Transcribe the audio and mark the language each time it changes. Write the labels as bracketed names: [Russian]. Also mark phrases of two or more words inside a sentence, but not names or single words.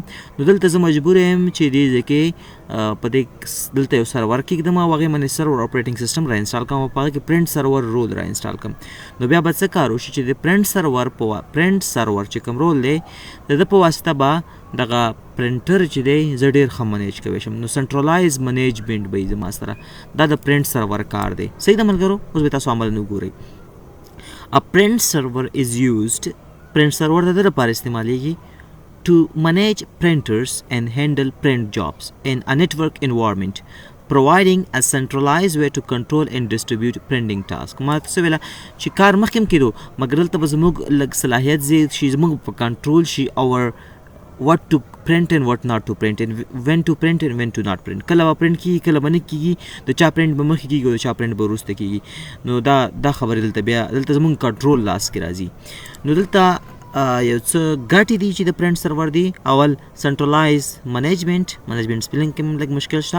[Pashto] نو دلته زه مجبور یم چې دې ځای کې په دې دلته یو سرور کېږدم او هغې باندې [English] server operating system [Pashto] را انسټال کوم او په هغه کې [English] print server role [Pashto] را انسټال کوم. نو بیا به څه کار وشي چې د [English] print server [Pashto] چې کوم رول دی د ده په واسطه به دغه پرنټر چې دی زه ډېر ښه منیج کوی شم. نو [English] centralized management [Pashto] به وي زما سره، دا د [English] print server [Pashto] کار دی. صحیح ده ملګرو، اوس به تاسو عمل نه وګورئ. [English] A print server is used print server [Pashto] د دې لپاره استعمالیږي [English] to manage printers and handle print jobs in a network environment, providing a centralized way to control and distribute printing tasks. [Pashto] ما څه ویله چې کار مخکې هم کېدو، مګر دلته به زموږ لږ صلاحیت زیات شي، زموږ په کنټرول شي [English] our what to print and what not to print and when to print and when to not print. [Pashto] کله به پرنټ کېږي کله به نه کېږي، د چا پرنټ به مخکې کېږي او د چا پرنټ به وروسته کېږي. نو دا خبرې دلته زموږ کنټرول لاس کې راځي. نو دلته یو څه ګټې دي چې د [English] print server [Pashto] دی. اول [English] centralized management spooling [Pashto] کې لږ مشکل شته.